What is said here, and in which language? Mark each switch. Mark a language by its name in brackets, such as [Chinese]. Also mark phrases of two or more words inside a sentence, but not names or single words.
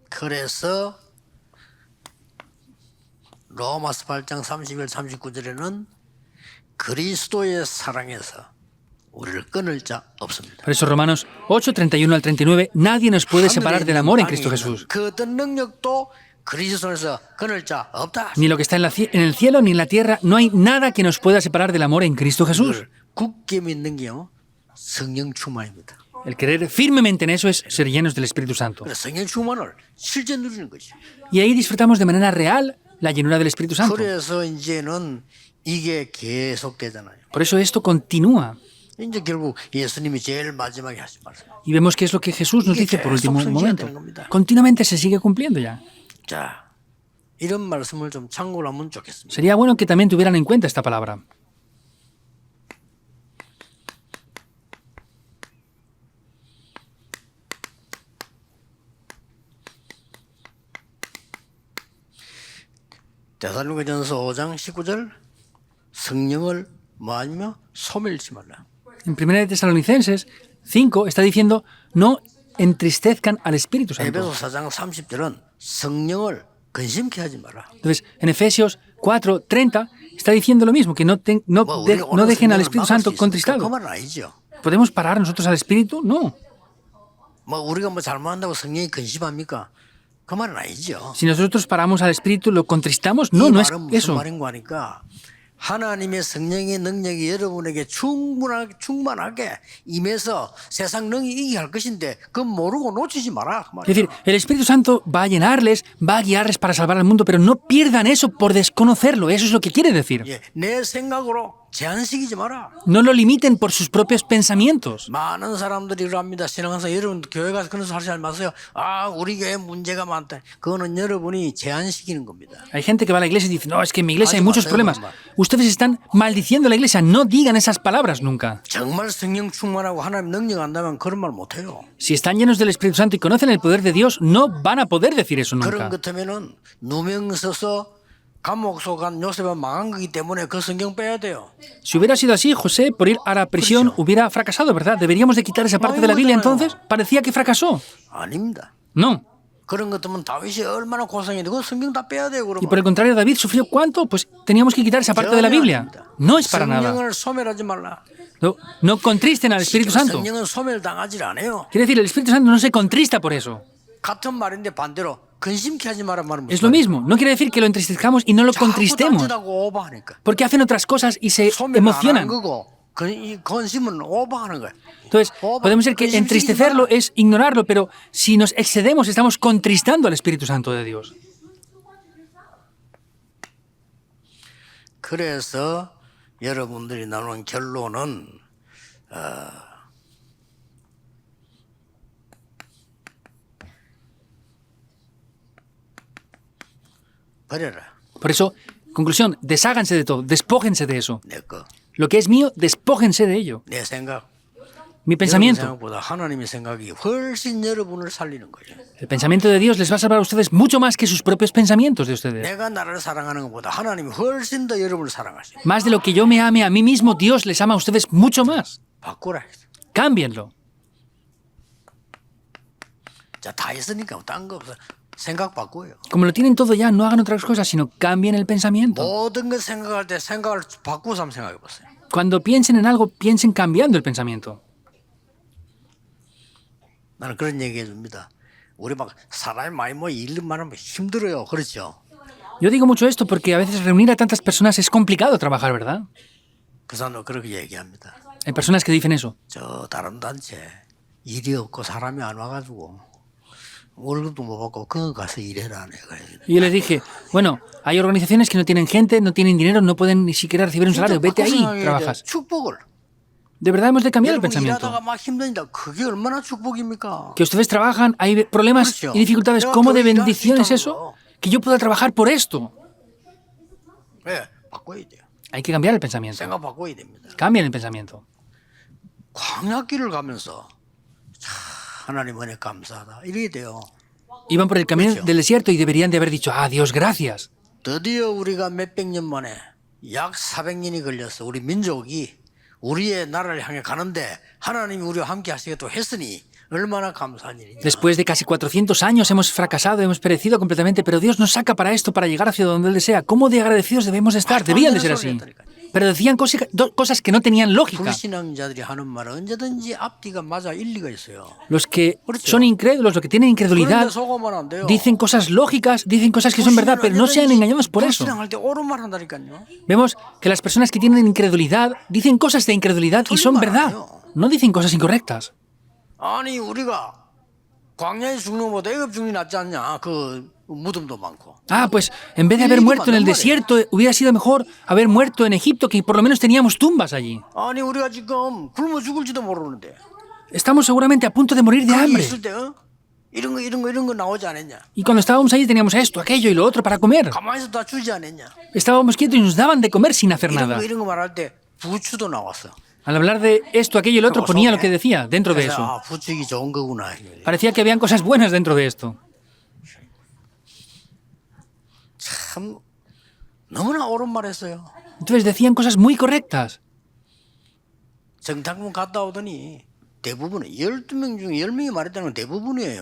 [Korean] 그래서 로마서 8장 31, 39절에는 그리스도의 사랑에서 우리를 끊을 자 없습니다. [Spanish] Por eso Romanos 8, 31 al 39, nadie nos puede separar del amor en Cristo Jesús. [Korean] 그 어떤 능력도 그리스도에서 끊을 자 없다. [Spanish] Ni lo que está en el cielo ni en la tierra, no hay nada que nos pueda separar del amor en Cristo Jesús. [Korean] 굳게 믿는 게요. 성령 충만입니다. [Spanish] El creer firmemente en eso es ser llenos del Espíritu Santo. [Korean] 그래서 성령 충만을 실제 누리는 거죠. [Spanish] Y ahí disfrutamos de manera real la llenura del Espíritu Santo. [Korean] 그래서 이제는 이게 계속되잖아요. [Spanish] Por eso esto continúa. [Korean] 이제 결국 예수님이 제일 마지막에 하신 말씀. [Spanish] Y vemos qué es lo que Jesús nos dice por último momento. Continuamente se sigue cumpliendo ya. [Korean] 자, 이런 말씀을 좀 참고로 하면 좋겠습니다. [Spanish] Sería bueno que también tuvieran en cuenta esta palabra. [Korean] 데살로니가전서 5장 19절 성령을 뭐하며 소멸치 말라. [Spanish] En 1 Tesalonicenses 5 está diciendo, no entristezcan al Espíritu Santo. [Korean] 에베소 4장 30절은 성령을 근심케 하지 마라. [Spanish] Entonces, en Efesios 4:30 está diciendo lo mismo, que no dejen al Espíritu Santo [Korean] 그 [Spanish] contristado. [Korean] 말은 아니죠. [Spanish] ¿Podemos parar nosotros al Espíritu? No. [Korean] 뭐 우리가 뭐 잘못한다고 성령이 근심합니까? 그 말은 아니죠. [Spanish] Si nosotros paramos al Espíritu, ¿lo contristamos? [Korean] 이 [Spanish] No, no es [Korean] 말은 무슨 [Spanish] eso. [Korean] 말인가 하니까 하나님의 성령의 능력이 여러분에게 충만하게 임해서 세상 능히 이기게 할 것인데 그건 모르고 놓치지 마라. 그 [Spanish] Es decir, el Espíritu Santo va a llenarles, va a guiarles para salvar al mundo, pero no pierdan eso por desconocerlo. Eso es lo que quiere decir. [Korean] 예, 내 생각으로 제한시키지 마라. [Spanish] No lo limiten por sus propios pensamientos. [Korean] 많은 사람들이 이러합니다. 신앙에서 여러분 교회 가서 그런 소리 하지 마세요. 아, 우리 교회 문제가 많다. 그거는 여러분이 제한시키는 겁니다. [Spanish] Hay gente que va a la iglesia y dice, no, es que en mi iglesia hay Ay, muchos Mateo, problemas. mamá. Ustedes están maldiciendo a la iglesia. No digan esas palabras nunca. [Korean] 정말 성령 충만하고 하나님 능력 안다면 그런 말 못해요. [Spanish] Si están llenos del Espíritu Santo y conocen el poder de Dios, no van a poder decir eso [Korean] 그런 [Spanish] nunca. [Korean] 것 같으면은 누명 써서 감옥 속간 요셉은 망한 거기 때문에 그 성경 빼야 돼요. [Spanish] Si hubiera sido así, José, por ir a la prisión, hubiera fracasado, ¿verdad? ¿Deberíamos de quitar esa parte de la Biblia entonces? Parecía que fracasó. [Korean] 아닙니다. [Spanish] No. [Korean] 그런 것 때문에 다윗이 얼마나 고생했는데 그 성경 다 빼야 돼요. [Spanish] Y por el contrario, David sufrió ¿cuánto? Pues teníamos que quitar esa parte de la Biblia. No es para nada. [Korean] 성령을 소멸하지 말라. [Spanish] No contristen al Espíritu Santo. [Korean] 성령은 소멸당하지 않아요. [Spanish] Quiere decir, el Espíritu Santo no se contrista por eso. [Korean] 같은 말인데 반대로 근심케 하지 말란 말은 [Spanish] Es lo mismo. No quiere decir que lo entristezcamos y no lo contristemos. [Korean] 자꾸 오버하니까. [Spanish] Porque hacen otras cosas y se [Korean] 소멸 안 하는 [Spanish] emocionan. [Korean] 거고 이 근심은 오버하는 거예요. [Spanish] Entonces, podemos decir que entristecerlo es ignorarlo, pero si nos excedemos, estamos contristando al Espíritu Santo de Dios. [Korean] 그래서 여러분들이 나오는 결론은 버려라. [Spanish] Por eso, conclusión, desháganse de todo, despójense de eso. [Korean] 내 거, [Spanish] Lo que es mío, despójense de ello. [Korean] 내 생각. [Spanish] Mi [Korean] 여러분 [Spanish] pensamiento. [Korean] 생각보다 하나님의 생각이 훨씬 여러분을 살리는 거예요. [Spanish] El pensamiento de Dios les va a salvar a ustedes mucho más que sus propios pensamientos de ustedes. [Korean] 내가 나를 사랑하는 것보다 하나님이 훨씬 더 여러분을 사랑하시죠. [Spanish] Más de lo que yo me ame a mí mismo, Dios les ama a ustedes mucho más. [Korean] 바꾸라. [Spanish] Cámbienlo. [Korean] 자, 다 있으니까 딴 거 없어. 생각 바꾸어요. [Spanish] Como lo tienen todo ya, no hagan otras cosas, sino cambien el pensamiento. [Korean] 모든 걸 생각할 때 생각을 바꾸어서 한번 생각해 보세요. [Spanish] Cuando piensen en algo, piensen cambiando el pensamiento. [Korean] 나는 그런 얘기 해줍니다. 우리 막 사람이 많이 일 많으면 힘들어요. 그렇죠? [Spanish] Yo digo mucho esto porque a veces reunir a tantas personas es complicado trabajar, ¿verdad? [Korean] 그 사람도 그렇게 얘기합니다. [Spanish] Hay personas que dicen eso. [Korean] 저 다른 단체 일이 없고 사람이 안 와가지고 월급도 못 받고 그거 가서 일해라 내가. [Spanish] Y yo les dije, bueno, hay organizaciones que no tienen gente, no tienen dinero, no pueden ni siquiera recibir un salario. Vete ahí, trabajas. [Korean] 축복을. [Spanish] De verdad hemos de cambiar el [Korean] 여러분 [Spanish] pensamiento. [Korean] 일하다가 막 힘드니다. 그게 얼마나 축복입니까? [Spanish] Que ustedes trabajan, hay problemas [Korean] 그렇죠. [Spanish] y dificultades. [Korean] 내가 [Spanish] ¿Cómo [Korean] 더 [Spanish] de [Korean] 일할 수 [Spanish] bendición es [Korean] 있다는 [Spanish] eso? [Korean] 거. [Spanish] Que yo pueda trabajar por esto. [Korean] 네, 바꿔야 돼요. [Spanish] Hay que cambiar el pensamiento. [Korean] 생각 바꿔야 됩니다. [Spanish] Cambien el pensamiento. [Korean] 광야길을 가면서 참 하나님 은혜 감사하다 이렇게 돼요. [Spanish] Iban por el camino [Korean] 그렇죠. [Spanish] del desierto y deberían de haber dicho, ah, Dios, gracias. [Korean] 드디어 우리가 몇백 년 만에 약 400년이 걸려서 우리 민족이 우리의 나라를 향해 가는데 하나님이 우리와 함께 하시겠다고 했으니 얼마나 감사한 일이냐. [Spanish] Después de casi 400 años hemos fracasado, hemos perecido completamente, pero Dios nos saca para esto, para llegar hacia donde Él desea. ¿Cómo de agradecidos debemos de estar? Debían de ser así. Pero decían cosas que no tenían lógica. [Korean] 불신앙자들이 하는 말은 언제든지 앞뒤가 맞아 일리가 있어요. [Spanish] Los que [Korean] 그렇죠. [Spanish] son incrédulos, los que tienen incredulidad, [Korean] 그런데 속으면 안 돼요. [Spanish] dicen cosas lógicas, dicen cosas que son verdad, pero no sean engañados por eso. [Korean] 불신앙할 때 옳은 말 한다니까요. [Spanish] Vemos que las personas que tienen incredulidad dicen cosas de incredulidad y son verdad. No dicen cosas incorrectas. [Korean] 아니 우리가 광야에 죽는 것보다 애굽 죽는 게 낫지 않냐. 그 무덤도 많고. [Spanish] Ah, pues en vez de haber muerto en el desierto, hubiera sido mejor haber muerto en Egipto, que por lo menos teníamos tumbas allí. [Korean] 아니 우리가 지금 굶어 죽을지도 모르는데. [Spanish] Estamos seguramente a punto de morir de [Korean] 거기 [Spanish] hambre. [Korean] 있을 때 이런 거 나오지 않았냐. [Spanish] Y cuando estábamos allí teníamos esto, aquello y lo otro para comer. [Korean] 가만히 있어 다 주지 않았냐. [Spanish] Estábamos quietos y nos daban de comer sin hacer nada. [Korean] 이런 거 말할 때 부추도 나왔어. [Spanish] Al hablar de esto, aquello y lo otro, ponía lo que decía dentro de [Korean] 그래서 [Spanish] eso. [Korean] 아 부추기 좋은 거구나. [Spanish] Parecía que habían cosas buenas dentro de esto. [Korean] 참 너무나 옳은 말했어요. [Spanish] Entonces decían cosas muy correctas. [Korean] 정탐꾼 갔다 오더니 대부분 12명 중에 10명이 말했다는 건 대부분이에요.